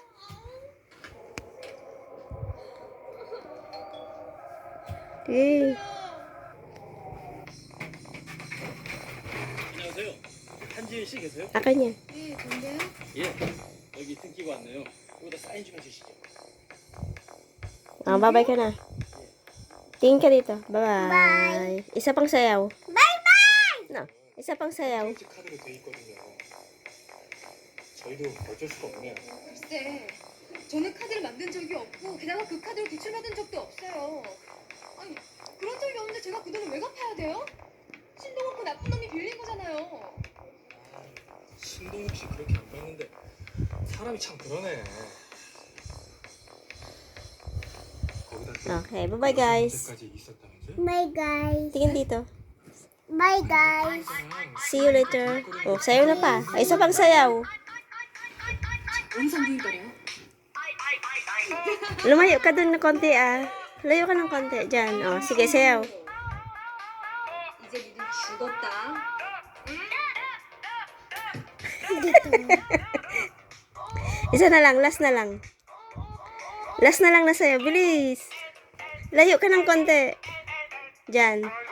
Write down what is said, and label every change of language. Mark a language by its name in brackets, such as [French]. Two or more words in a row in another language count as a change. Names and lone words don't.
[Korean] Eh. 안녕하세요. 한지은 씨 계세요? [Filipino] Akin yan. [Korean] 예. 여기 등기고 왔네요. 여기다 사인 좀 해주시죠. [Filipino] Bye-bye ka na. Tingin ka dito. Bye-bye. Isa pang sayaw. Bye-bye! No. Isa pang sayaw. [Korean] 프렌치 카드로 돼 있거든요. 저희도 어쩔 수가 없네요. 글쎄, 저는 카드를 만든 적이 없고 게다가 그 카드를 구출받은 적도 없어요. 아니, 그런 적이 없는데 제가 그 돈을 왜 갚아야 돼요? 신동욱 그 나쁜 놈이 빌린 거잖아요. 신동욱 씨 그렇게 안 봤는데 사람이 참 그러네. 거기다 또 [English] Okay, bye-bye guys. [Korean] 언제까지 있었다면서요? [English] Bye guys. [Filipino] Tingin dito. [English] Bye guys. See you later. [Filipino] Oh, sayaw na pa. Ay, isa pang sayaw. [Korean] 영상 보이더래요. [Filipino] Lumayo ka dun na konti ah. Layo ka ng konti. Diyan. Oh, sige, sayaw. [Korean] 이제 니들 죽었다. [Filipino] Isa na lang. Last na lang. Last na lang na sayaw. Bilis. Layo ka ng konti. Diyan.